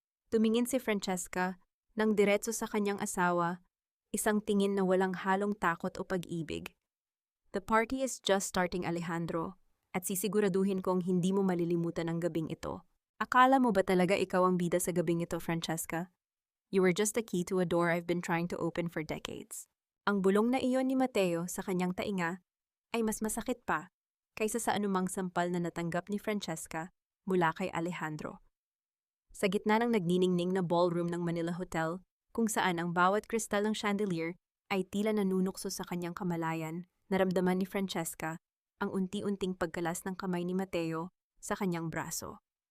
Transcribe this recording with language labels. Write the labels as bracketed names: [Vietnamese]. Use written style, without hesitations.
[Filipino] Tumingin si Francesca nang diretso sa kanyang asawa, isang tingin na walang halong takot o pag-ibig. [English] The party is just starting, [Filipino] Alejandro, at sisiguraduhin kong hindi mo malilimutan ang gabing ito. Akala mo ba talaga ikaw ang bida sa gabing ito, Francesca? [English] You were just a key to a door I've been trying to open for decades. [Filipino] Ang bulong na iyon ni Mateo sa kanyang tainga ay mas masakit pa kaysa sa anumang sampal na natanggap ni Francesca mula kay Alejandro. Sa gitna ng nagniningning na ballroom ng Manila Hotel, kung saan ang bawat kristal ng chandelier ay tila nanunukso sa kanyang kamalayan, naramdaman ni Francesca ang unti-unting pagkalas ng kamay ni Mateo sa kanyang braso.